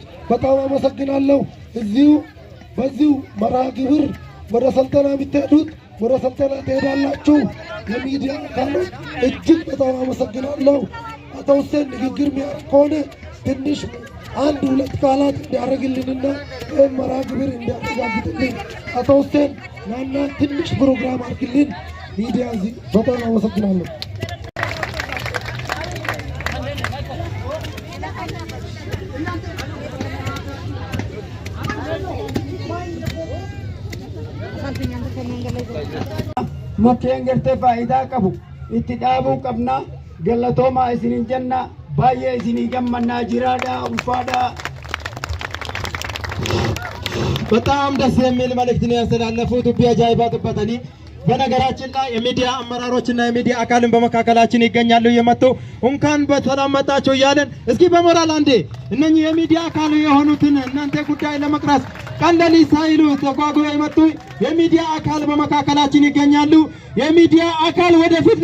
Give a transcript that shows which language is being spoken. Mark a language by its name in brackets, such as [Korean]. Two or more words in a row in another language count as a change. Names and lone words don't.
[Amharic] በጣም አመሰግናለሁ። በዚሁ መርሃ ግብር ወደ ሰልጠና የምትሄዱት ወደ ሰልጠና ትሄዳላችሁ። የሚዲያ አካሎች እጅግ በጣም አመሰግናለሁ። አቶ ሁሴን ንግግር የሚያደርግ ከሆነ ትንሽ 1-2 ቃላት እንዲያደርግልንና ይህን መርሃ ግብር እንዲያረጋግጥልን አቶ ሁሴን ናና ትንሽ ፕሮግራም አድርግልን። ሚዲያ እዚህ በጣም አመሰግናለሁ። [Oromo] mukkeen gartee faayidaa qabu itti dhaabuu qabna. Galatooma isinin jenna, baay'ee isinii gammannaa jiraadha ulfaadha. [Amharic] በጣም ደስ የሚል መልእክት ነው ያስተላለፉት። ቢያጃይባ ተበተኒ በነገራችን ላይ የሚዲያ አመራሮችና የሚዲያ አካልን በመካከላችን ይገኛሉ። የመጡ እንኳን በሰላም መጣችሁ እያለን እስኪ በሞራል አንዴ እነኚህ የሚዲያ አካል የሆኑትን እናንተ ጉዳይ ለመቅረጽ ቀለሊ ሳይሉ ተጓጉረው የመጡ የሚዲያ አካል በመካከላችን ይገኛሉ። የሚዲያ አካል ወደፊት